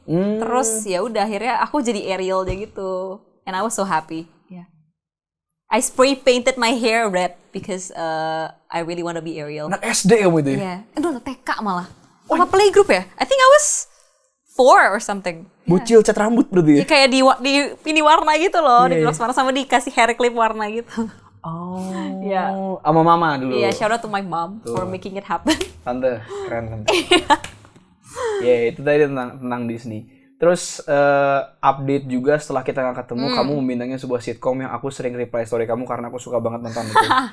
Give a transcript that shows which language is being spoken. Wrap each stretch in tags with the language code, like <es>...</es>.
<id>Terus ya udah akhirnya aku jadi Ariel aja gitu.</id> <en>And I was so happy. Yeah. I spray painted my hair red because I really want to be Ariel.</en> <id>Anak SD kamu itu Yeah. ya? TK malah. Apa playgroup ya?</id> <en>I think I was 4 or something.</en> <id>Bocil cat rambut berarti ya? Ya kayak di ini warna gitu loh, di gloss warna sama dikasih hair clip warna gitu. Oh. Iya. Sama mama dulu.</id> <en>Iya, shout out to my mom for making it happen.</en> <id>Tante, keren tante. Ya, itu tadi tentang Disney. Terus update juga setelah kita nggak ketemu, kamu membintangnya sebuah sitcom yang aku sering reply story kamu karena aku suka banget nonton itu.</id>